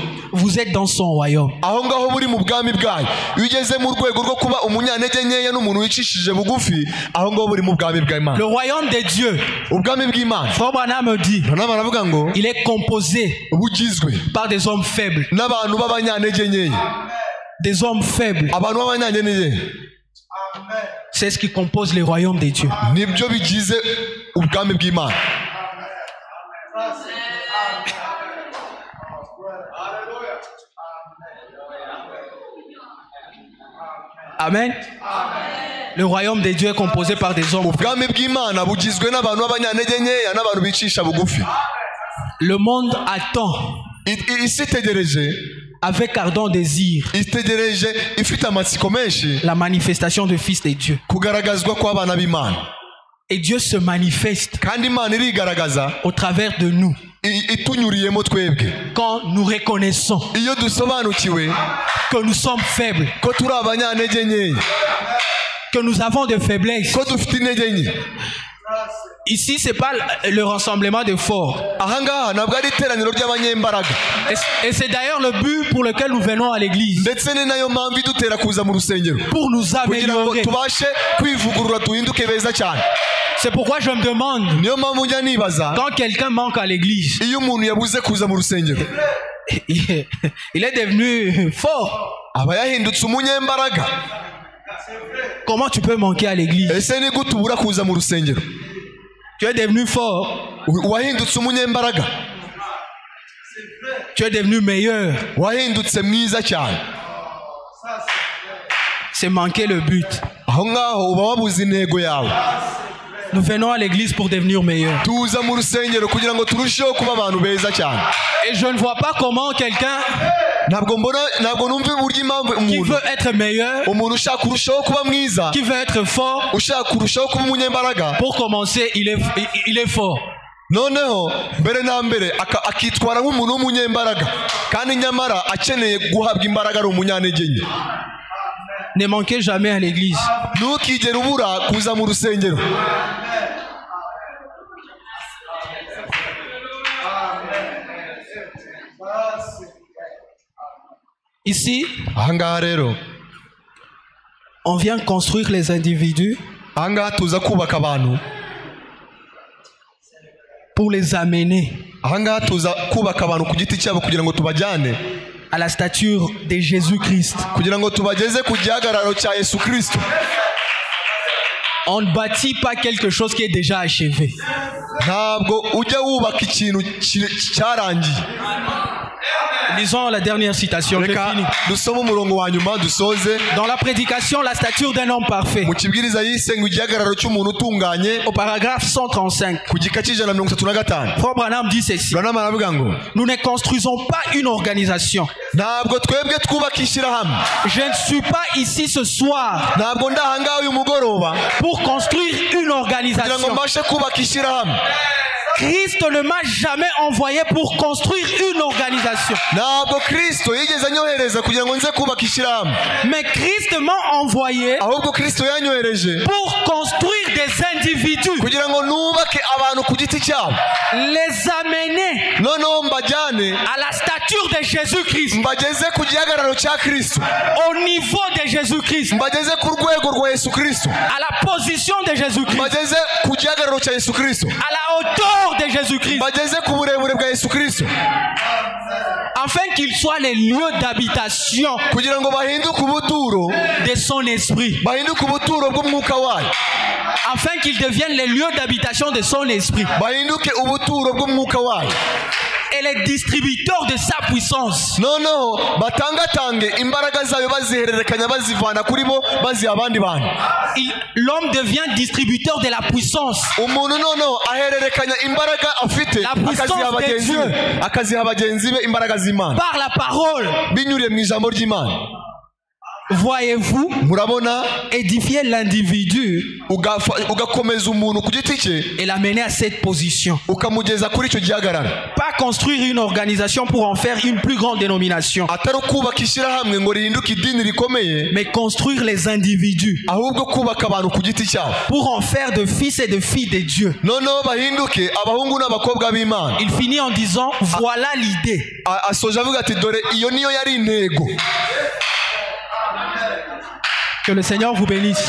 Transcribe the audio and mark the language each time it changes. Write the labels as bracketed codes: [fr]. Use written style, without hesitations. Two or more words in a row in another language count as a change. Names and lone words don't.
[fr] vous êtes dans son royaume. [rw] aho ngaho buri mu bwami bwayo. iyo ugeze mu rwego rwo kuba umunyantege nkeya n'umuntu wicishije bugufi, aho ngaho buri mu bwami bw'Imana. [fr] Le royaume de Dieu, [rw] ubwami bw'Imana, [fr] Frère Branham me dit, [rw] baravuga ngo [fr] il est composé [rw] bugizwe [fr] par des hommes faibles. [rw] n'abantu b'abanyantege nkeya. [fr] Des hommes faibles. [rw] abantu b'abanyantege nkeya, [fr] c'est ce qui compose le royaume de Dieu. [rw] nibyo bigize ubwami bw'Imana. Amen. [fr] Le royaume de Dieu est composé par des hommes. [rw] ubwami bw'Imana bugizwe n'abantu b'abanyantege nkeya n'abantu bicisha bugufi. [fr] Le monde attend [rw] isi itegereje [fr] avec ardent désir [rw] itegereje ifite amatsiko menshi [fr] la manifestation du Fils de Dieu. [rw] kugaragazwa kw'abana b'Imana. [fr] Et Dieu se manifeste [rw] kandi Imana irigaragaza [fr] au travers de nous [rw] itunyuriyemo twebwe. [fr] quand nous reconnaissons [rw] iyo dusobanukiwe [fr] que nous sommes faibles, [rw] ko turi abanyantege nkeya, [fr] que nous avons des faiblesses. [rw] ko dufite intege nke. [fr] Ici, c'est pas le rassemblement de forts. [rw] ahangaha ntabwo ari iteraniro ry'abanyembaraga. [fr] Et c'est d'ailleurs le but pour lequel nous venons à l'église. [rw] ndetse ni nayo mpamvu idutera kuza mu rusengero, [fr] Pour nous [rw] kugira ngo [fr] améliorer. [rw] tubashe kwivugurura duhinduke beza cyane. [fr] C'est pourquoi je me demande, [rw] niyo mpamvu njya nibaza, [fr] quand quelqu'un manque à l'église, [rw] iyo umuntu yabuze kuza mu rusengero, [fr] il est devenu fort. [rw] aba yahindutse umunyembaraga. [fr] Comment tu peux manquer à l'église? [rw] ese ni gute ubura kuza mu rusengero? [fr] Tu es devenu fort. [rw] wahindutse umunyembaraga, [fr] Tu es devenu meilleur. [rw] wahindutse mwiza cyane. [fr] C'est manquer le but. [rw] aho ngaho uba wabuze intego yawe. [fr] Nous venons à l'église pour devenir meilleurs. [rw] tuza mu rusengero kugira ngo turusheho kuba abantu beza cyane. [fr] Et je ne vois pas comment quelqu'un [rw] ntabwo numva uburyo impamvu [fr] qui [rw] umuntu [fr] veut être meilleur, [rw] umuntu ushaka kurushaho kuba mwiza, [fr] qui veut être fort, [rw] ushaka kurushaho kuba umunyembaraga, [fr] pour commencer, il est fort. [rw] noneho mbere na mbere akitwara nk'umuntu w'umunyembaraga, kandi nyamara akeneye guhabwa imbaraga ari umunyantege nke. [fr] Ne manquez jamais à l'église. [rw] ntukigere ubura kuza mu rusengero. [fr] Ici, [rw] ahangaha rero [fr] on vient construire les individus [rw] ahangaha tuza kubaka abantu, [fr] pour les amener [rw] ahangaha tuza kubaka abantu ku giti cyabo kugira ngo tubajyane [fr] à la stature de Jésus-Christ. [rw] kugira ngo tubageze ku gihagararo cya Yesu Kristo. [fr] On ne bâtit pas quelque chose qui est déjà achevé. [rw] ntabwo ujya wubaka ikintu cyarangiye. [fr] Lisons la dernière citation. J'ai [rw] reka [fr] fini. [rw] dusome umurongo wa nyuma dusoze. [fr] Dans la prédication, la stature d'un homme parfait. [rw] mu kibwiriza yise ngo igihagararo cy'umuntu utunganye, [fr] Au paragraphe 135, [rw] ku gika cy'ijana na mirongo itatu na gatanu, [fr] Frère Branham dit ceci. [rw] Branham aravuga ngo [fr] Nous ne construisons pas une organisation. [rw] ntabwo twebwe twubaka ishyirahamwe. [fr] Je ne suis pas ici ce soir [rw] ntabwo ndahangaha uyu mugoroba [fr] pour construire une [rw] kugira ngo [fr] organisation. [rw] mbashe kubaka ishyirahamwe. [fr] Christ ne m'a jamais envoyé pour construire une organisation. [rw] ntabwo Kristo yigeze anyohereza kugira ngo nze kubaka ishyirahamwe, [fr] Mais Christ m'a envoyé [rw] ahubwo Kristo yanyohereje [fr] pour construire des individus, [rw] kugira ngo nubake abantu ku giti cyabo, [fr] les amener [rw] noneho mbajyane [fr] à la stature de Jésus-Christ, [rw] mbageze ku gihagararo cya Kristo, [fr] au niveau de Jésus-Christ, [rw] mbageze ku rwego rwa Yesu Kristo, [fr] à la position de Jésus-Christ, [rw] mbageze ku gihagararo cya Yesu Kristo, [fr] à la hauteur de Jésus-Christ, [rw] mbageze ku burebure bwa Yesu Kristo, [fr] afin qu'ils soient les lieux d'habitation [rw] kugira ngo bahinduke ubuturo, [fr] de son esprit, [rw] bahinduke ubuturo bw'umwuka wayo, [fr] afin qu'ils deviennent les lieux d'habitation de son esprit [rw] bahinduke ubuturo bw'umwuka wayo, [fr] et les distributeurs de sa puissance. [rw] noneho batangatange imbaraga zayo bazihererekanya bazivana kuri bo baziha abandi bantu. [fr] L'homme devient distributeur de la puissance. [rw] umuntu noneho ahererekanya imbaraga afite [fr] La puissance [rw] akaziha bagenzi be imbaraga z'Imana [fr] par la parole. [rw] binyuriye mu ijambo ry'Imana. [fr] Voyez-vous, [rw] murabona [fr] édifier l'individu [rw] ugakomeza umuntu ku giti cye [fr] et l'amener à cette position. [rw] ukamugeza kuri icyo gihagararo. [fr] Pas construire une organisation pour en faire une plus grande dénomination, [rw] atari kubaka ishyirahamwe ngo rihinduke idini rikomeye, [fr] mais construire les individus [rw] ahubwo kubaka abantu ku giti cyabo [fr] pour en faire de fils et de filles de Dieu. [rw] noneho bahinduke abahungu n'abakobwa b'Imana. [fr] Il finit en disant voilà l'idée. [rw] asoje avuga ati dore iyo niyo yari intego. [fr] Que le Seigneur vous bénisse.